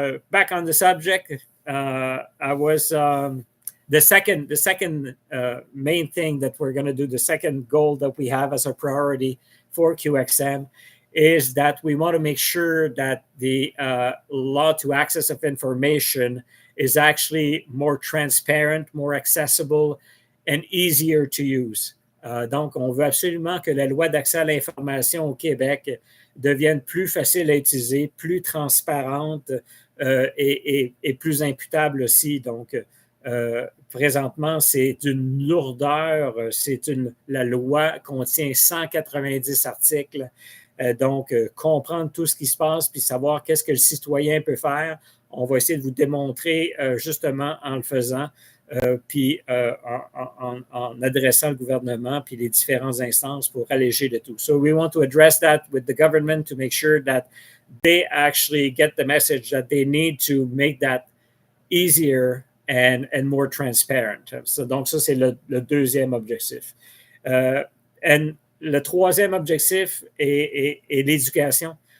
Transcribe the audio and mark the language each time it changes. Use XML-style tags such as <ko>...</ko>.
<en>Back on the subject, I was the second main thing that we're going to do, the second goal that we have as a priority for QXM is that we want to make sure that the law to access of information is actually more transparent, more accessible, and easier to use.</en> <fr>Donc, on veut absolument que la loi d'accès à l'information au Québec devienne plus facile à utiliser, plus transparente et plus imputable aussi. Donc, présentement, c'est une lourdeur. La loi contient 190 articles. Donc, comprendre tout ce qui se passe puis savoir qu'est-ce que le citoyen peut faire, on va essayer de vous démontrer justement en le faisant, puis en adressant le gouvernement puis les différentes instances pour alléger de tout.</fr> <en>So we want to address that with the government to make sure that they actually get the message that they need to make that easier and more transparent.</en> <fr>So, donc, ça, c'est le deuxième objectif. Et le troisième objectif est l'éducation.</fr>